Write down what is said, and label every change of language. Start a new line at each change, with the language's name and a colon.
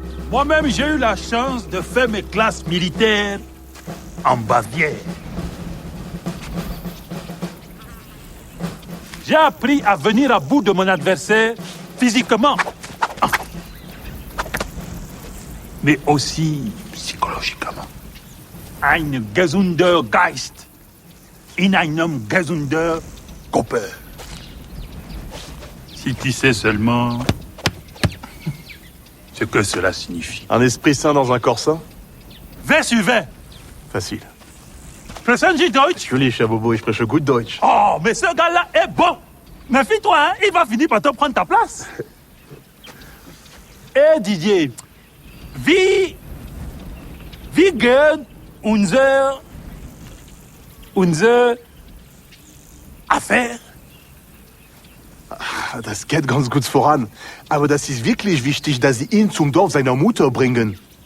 French: Moi-même, j'ai eu la chance de faire mes classes militaires en Bavière. J'ai appris à venir à bout de mon adversaire physiquement, mais aussi psychologiquement.
German: Ein gesunder Geist in einem gesunder Körper.
French: Si tu sais seulement ce que cela signifie. Un esprit sain dans un corps sain? Wer sur wer? Facile.
German: Sprechen Sie Deutsch? Natürlich, Herr Bobo, ich spreche gut Deutsch.
French: Oh, mais ce gars-là est bon. Méfie-toi, hein, il va finir par te prendre ta place.
German: Eh Didier, wie gehen unsere Affaire? Das geht ganz gut voran. Aber das ist wirklich wichtig, dass Sie ihn zum Dorf seiner Mutter bringen.